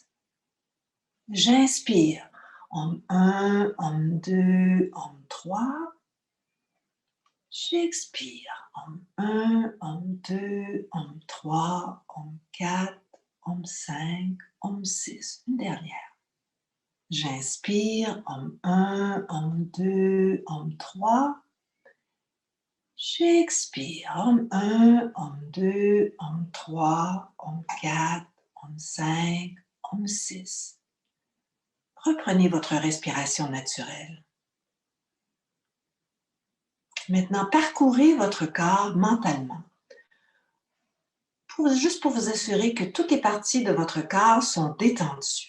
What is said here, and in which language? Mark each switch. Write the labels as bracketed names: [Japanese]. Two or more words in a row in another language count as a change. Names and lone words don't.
[French] J'inspire, Om 1, Om 2, Om 3. J'expire, Om 1, Om 2, Om 3, Om 4, Om 5, Om 6. Une dernière. J'inspire, Om 1, Om 2, Om 3. J'expire, Om 1, Om 2, Om 3, Om 4, Om 5, Om 6. Reprenez votre respiration naturelle. Maintenant, parcourez votre corps mentalement, juste pour vous assurer que toutes les parties de votre corps sont détendues.